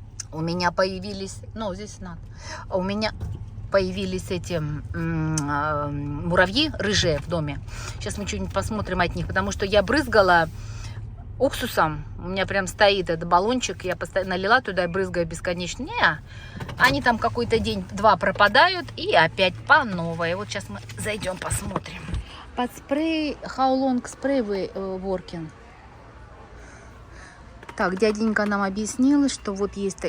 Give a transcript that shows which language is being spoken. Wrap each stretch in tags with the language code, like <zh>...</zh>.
<ru>У меня появились, ну, здесь надо. У меня появились эти муравьи рыжие в доме. Сейчас мы что-нибудь посмотрим от них, потому что я брызгала уксусом, у меня прям стоит этот баллончик, я постоянно налила туда и брызгаю бесконечно. Не, они там какой-то день-два пропадают и опять по новой. Вот сейчас мы зайдем, посмотрим. Под спрей,</ru> <en>how long spray we working?</en> <ru>Так, дяденька нам объяснил, что вот есть...</ru>